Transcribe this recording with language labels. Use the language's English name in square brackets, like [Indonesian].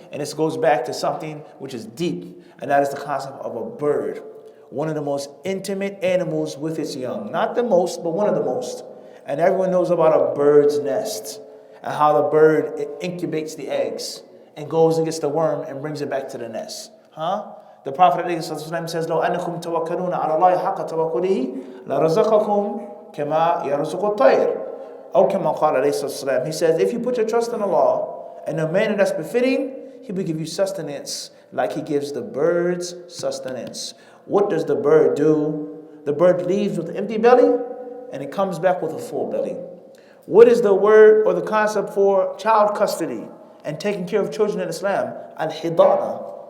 [English] And this goes back to something which is deep, and that is the concept of a bird. One of the most intimate animals with its young. Not the most, but one of the most. And everyone knows about a bird's nest and how the bird incubates the eggs and goes and gets the worm and brings it back to the nest. [Arabic] The Prophet ﷺ says, لو أنكم توكلون على الله حق توكله لرزقكم كما يرزق الطير. أو كما قال عليه الصلاة والسلام. [English] He says, if you put your trust in Allah in a manner that's befitting, He will give you sustenance like He gives the birds sustenance. What does the bird do? The bird leaves with an empty belly and it comes back with a full belly. What is the word or the concept for child custody and taking care of children in Islam? Al-hidana.